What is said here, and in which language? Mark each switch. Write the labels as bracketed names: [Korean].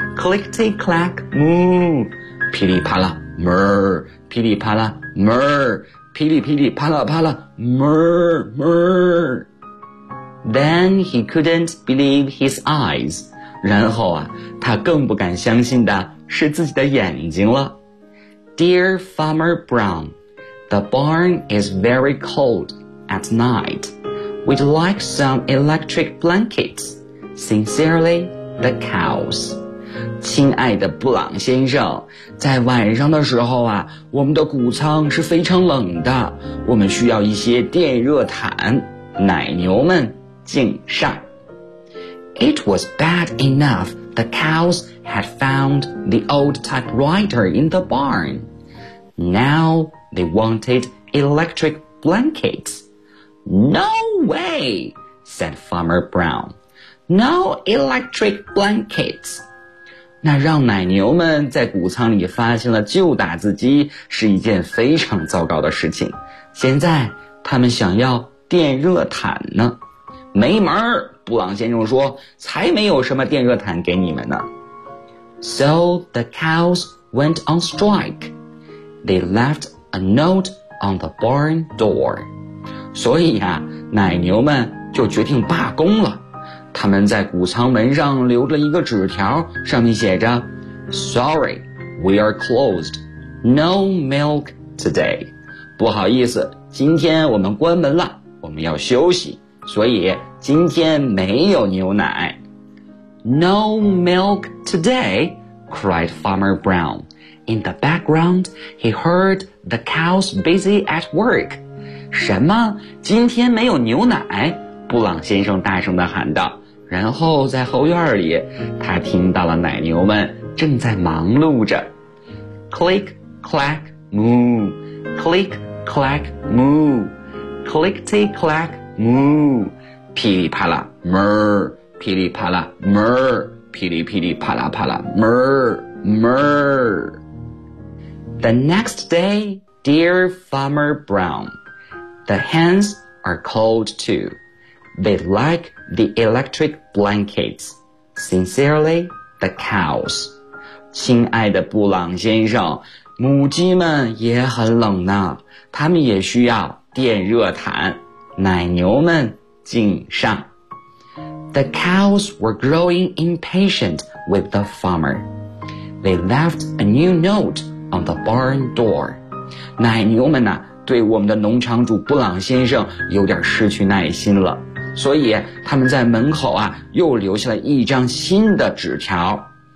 [English] Click, tick, clack, moo. [Chinese] 噼里啪啦 murr. 噼里啪啦 murr. 噼里噼里啪啦啪啦 murr, murr. [English] Then he couldn't believe his eyes. [Chinese] 然后啊他更不敢相信的是自己的眼睛了。 [English] Dear Farmer Brown, the barn is very cold at night. We'd like some electric blankets. Sincerely, the cows. [Chinese] 亲爱的布朗先生，在晚上的时候啊，我们的谷仓是非常冷的，我们需要一些电热毯。奶牛们，敬上。 [English] It was bad enough the cows had found the old typewriter in the barn. Now they wanted electric blankets. No way, said Farmer Brown. No electric blankets. [Chinese] 那让奶牛们在谷仓里发现了旧打字机是一件非常糟糕的事情。现在他们想要电热毯呢。没门儿，布朗先生说，才没有什么电热毯给你们呢。 [English] So the cows went on strike. They left a note on the barn door. [Chinese] 所以啊，奶牛们就决定罢工了。他们在谷仓门上留了一个纸条，上面写着 [English] Sorry, we are closed. No milk today. [Chinese] 不好意思，今天我们关门了，我们要休息。所以今天没有牛奶。 [English] No milk today, cried Farmer Brown. In the background, he heard the cows busy at work. [Chinese] 什么？今天没有牛奶？布朗先生大声地喊道。然后在后院里，他听到了奶牛们正在忙碌着。 [English] Click, clack, moo. Click, clack, moo. Click, tick, clack,moo, [Chinese] 噼里啪啦 murr, 噼里啪啦 murr, 噼里噼里啪啦啪啦 murr, murr. [English] The next day, dear Farmer Brown, the hens are cold too. They like the electric blankets. Sincerely, the cows. [Chinese] 亲爱的布朗先生，母鸡们也很冷呢，他们也需要电热毯。奶牛们敬上。 [English] The cows were growing impatient with the farmer. They left a new note on the barn door. [Chinese] 奶牛们呢，对我们的农场主布朗先生有点失去耐心了，所以他们在门口啊又留下了一张新的纸条。